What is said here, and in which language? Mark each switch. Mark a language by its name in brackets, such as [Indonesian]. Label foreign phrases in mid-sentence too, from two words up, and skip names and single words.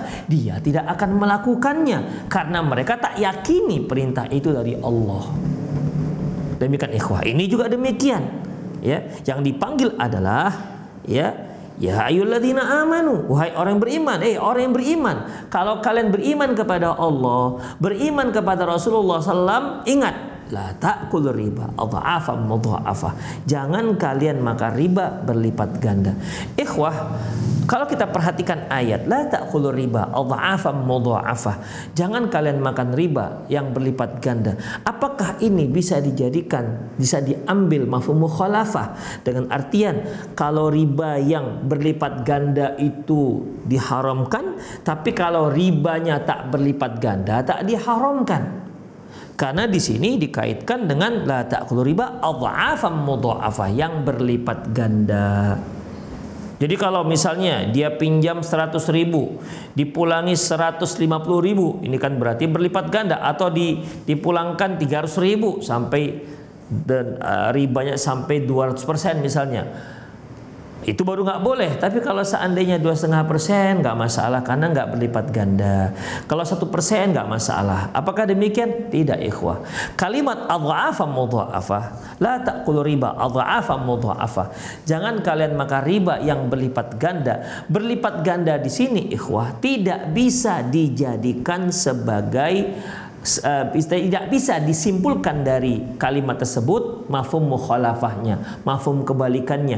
[Indonesian] Dia tidak akan melakukannya karena mereka tak yakini perintah itu dari Allah. Demikian ikhwah, ini juga demikian. Ya, yang dipanggil adalah [Arabic] يا أيها الذين آمنوا, [Indonesian] wahai orang yang beriman. Orang yang beriman, kalau kalian beriman kepada Allah, beriman kepada Rasulullah SAW, ingat, [Arabic] لا تأكلوا الربا أضعافا مضاعفة. [Indonesian] Jangan kalian makan riba berlipat ganda. Ikhwah, kalau kita perhatikan ayat [Arabic] لا تأكلوا الربا أضعافا مضاعفة, [Indonesian] jangan kalian makan riba yang berlipat ganda. Apakah ini bisa dijadikan, bisa diambil [Arabic] مفهوم مخالفة [Indonesian] dengan artian kalau riba yang berlipat ganda itu diharamkan, tapi kalau ribanya tak berlipat ganda tak diharamkan? Karena di sini dikaitkan dengan [Arabic] لا تأكلوا الربا أضعافا مضاعفة, [Indonesian] yang berlipat ganda. Jadi kalau misalnya dia pinjam 100.000 dipulangi 150.000, ini kan berarti berlipat ganda. Atau dipulangkan 300.000 sampai ribanya sampai 200% misalnya, itu baru nggak boleh. Tapi kalau seandainya 2,5% nggak masalah karena nggak berlipat ganda. Kalau 1% nggak masalah. Apakah demikian? Tidak, ikhwah. [Arabic] Kalimat أضعافا مضاعفة, لا تأكلوا الربا أضعافا مضاعفة. [Indonesian] Jangan kalian makan riba yang berlipat ganda. Berlipat ganda di sini, ikhwah, tidak bisa dijadikan sebagai tidak bisa disimpulkan dari kalimat tersebut [Arabic] مفهوم مخالفته, [Indonesian] mafhum kebalikannya.